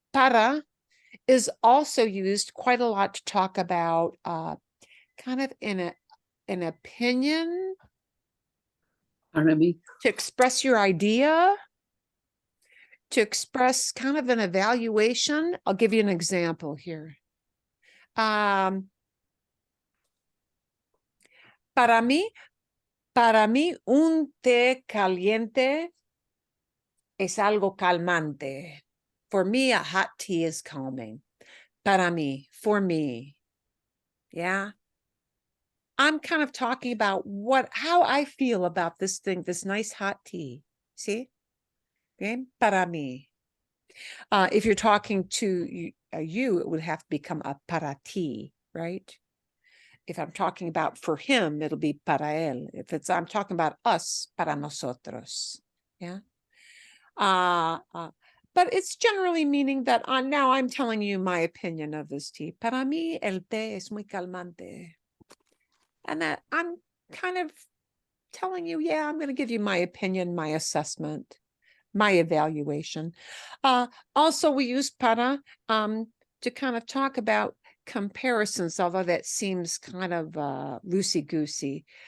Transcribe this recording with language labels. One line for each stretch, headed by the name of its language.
English: Para is also used quite a lot to talk about kind of an opinion, to express your idea, to express kind of an evaluation. I'll give you an example here.
Spanish: Para mí, un té caliente es algo calmante.
English: For me, a hot tea is calming.
Spanish: Para mí,
English: for me. Yeah. I'm kind of talking about how I feel about this thing, this nice hot tea. See? Okay.
Spanish: Para mí.
English: If you're talking to you, it would have to become a
Spanish: para ti,
English: right? If I'm talking about for him, it'll be
Spanish: para él.
English: If I'm talking about us,
Spanish: para nosotros.
English: Yeah. But it's generally meaning that now I'm telling you my opinion of this tea.
Spanish: Para mí, el té es muy calmante.
English: And that I'm kind of telling you, yeah, I'm going to give you my opinion, my assessment, my evaluation. Also, we use para to kind of talk about comparisons, although that seems kind of loosey-goosey.